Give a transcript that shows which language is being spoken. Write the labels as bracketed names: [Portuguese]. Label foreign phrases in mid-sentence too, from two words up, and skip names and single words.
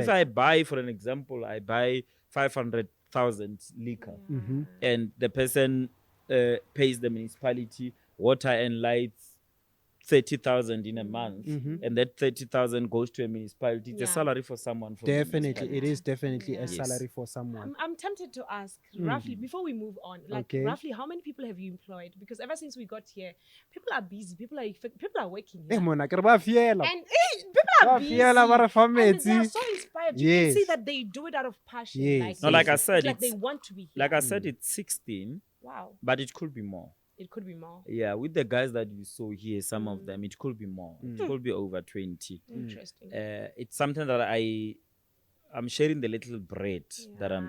[English] if I buy, for an example, I buy 500,000 liquor, and the person pays the municipality water and lights 30,000 in a month, and that 30,000 goes to a municipality. It's a Yeah. salary for someone. From the Definitely, it municipality. is definitely a Yes. salary for someone. I'm tempted to ask roughly before we move on, like Okay. roughly how many people have you employed? Because ever since we got here, people are busy. People are working Eh, here. [Southern Sotho] mona, ke re ba fiela. [English] And people are [Southern Sotho] Ba [English] busy. [Southern Sotho] fiela, ba re fa [English] And they are [Southern Sotho] metsi. [English] so inspired. You can see Yes. that they do it out of passion. Yes. No, like I it's said, like they it's- want to be here. Like I said, it's 16, Wow, but it could be more. it could be more. Yeah, with the guys that you saw here, some of them, it could be more. It could be over 20. Interesting. It's something that I'm sharing the little bread that I'm